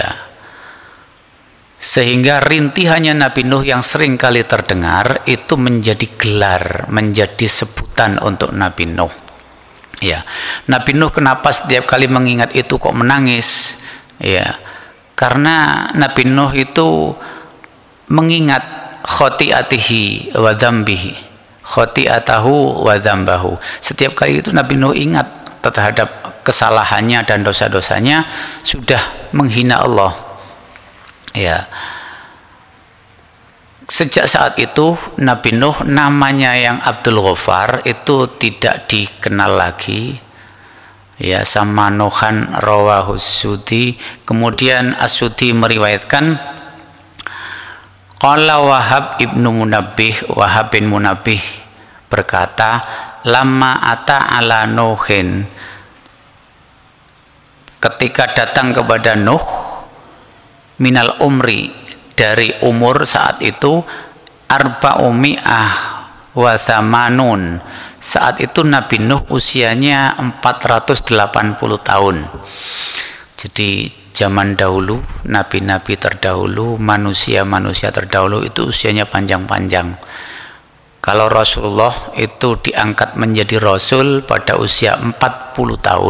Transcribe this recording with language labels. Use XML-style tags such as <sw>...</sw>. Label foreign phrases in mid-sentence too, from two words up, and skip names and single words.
<id>Sehingga rintihannya Nabi Nuh yang sering kali terdengar itu menjadi gelar, menjadi sebutan untuk Nabi Nuh. Ya, Nabi Nuh kenapa setiap kali mengingat itu kok menangis? Ya, karena Nabi Nuh itu mengingat</id> <ar>خطيئته وذنبه، خطيئته وذنبه.</ar> <id>Setiap kali itu Nabi Nuh ingat terhadap kesalahannya dan dosa-dosanya, sudah menghina Allah. Ya. Sejak saat itu Nabi Nuh namanya yang Abdul Ghaffar itu tidak dikenal lagi. Ya, sama Nuhan rawahus Sudi. Kemudian As-Sudi meriwayatkan, qala Wahab bin Munabbih berkata,</id> <ar>لما أتى على نوح,</ar> <id>ketika datang kepada Nuh,</id> <ar>من العمر,</ar> <id>dari umur saat itu,</id> <ar>أربعمائة وثمانون,</ar> <id>saat itu Nabi Nuh usianya 480 tahun. Jadi zaman dahulu, nabi-nabi terdahulu, manusia-manusia terdahulu itu usianya panjang-panjang. Kalau Rasulullah itu diangkat menjadi Rasul pada usia 40 tahun.</id>